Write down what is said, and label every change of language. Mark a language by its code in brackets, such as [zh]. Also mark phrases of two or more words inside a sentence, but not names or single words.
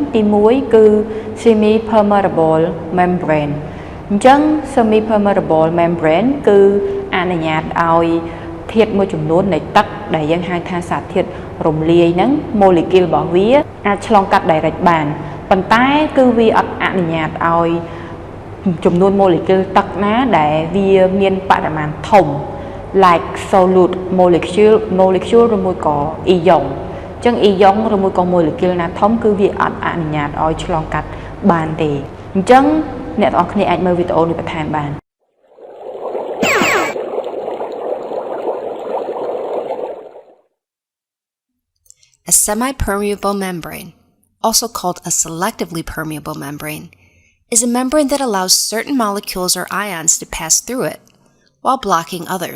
[km] ទី1គឺ [en] Semi-Permeable Membrane [km] អញ្ចឹង [en] Semi-Permeable Membrane [km] គឺអនុញ្ញាតឲ្យធាតុមួយចំនួននៃទឹកដែលយើងហៅថា សារធាតុរំលាយហ្នឹង molecule របស់វាអាចឆ្លងកាត់ direct បានប៉ុន្តែគឺវាអត់អនុញ្ញាតឲ្យចំនួន molecule ទឹកណាដែលវាមានបរិមាណធំ [en] like solute molecule [km] ឬមួយក៏ ion ចឹង ion ឬមួយក៏ molecule ណាធំគឺវាអត់អនុញ្ញាតឲ្យឆ្លងកាត់បានទេអញ្ចឹងអ្នកទាំងអស់គ្នាអាចមើលវីដេអូនេះបន្ថែមបាន [en] A semi-permeable membrane, also called a selectively permeable membrane, is a membrane that allows certain molecules or ions to pass through it, while blocking others.